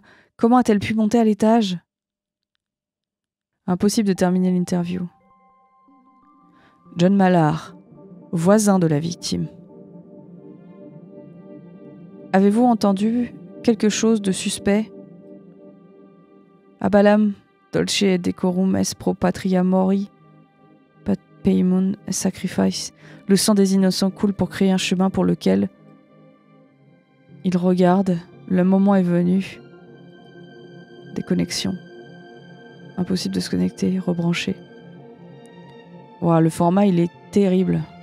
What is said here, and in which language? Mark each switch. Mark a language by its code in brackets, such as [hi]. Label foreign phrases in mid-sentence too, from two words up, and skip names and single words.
[fr] Comment a-t-elle pu monter à l'étage? Impossible de terminer l'interview. John Mallard, voisin de la victime. Avez-vous entendu quelque chose de suspect? [la] Abalam, dolce et decorum est pro patria mori, [fr] pat paimon sacrifice. Le sang des innocents coule pour créer un chemin pour lequel il regarde. Le moment est venu. Déconnexion. Impossible de se connecter, rebrancher. Wow, le format, il est terrible.